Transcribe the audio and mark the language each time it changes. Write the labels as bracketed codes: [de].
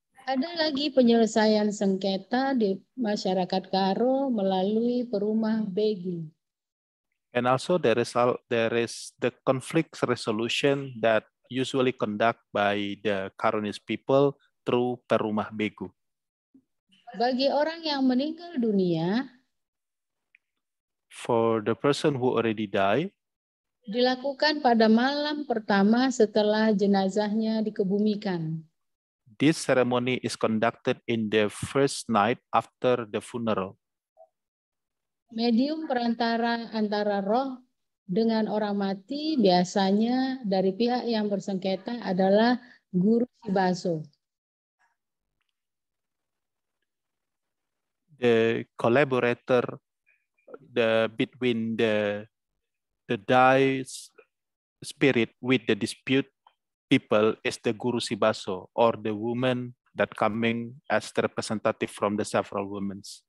[id] Ada lagi penyelesaian sengketa di masyarakat Karo melalui perumah begi. [en] And also there is the conflict resolution that usually conduct by the Karonis people through perumah begu. [id] Bagi orang yang meninggal dunia, [en] for the person who already died, [id] dilakukan pada malam pertama setelah jenazahnya dikebumikan. [en] This ceremony is conducted in the first night after the funeral. [id] Medium perantara antara roh dengan orang mati biasanya dari pihak yang bersengketa adalah guru sibaso. [en] The collaborator between the died spirit with the dispute people is the guru sibaso or the woman that coming as the representative from the several women.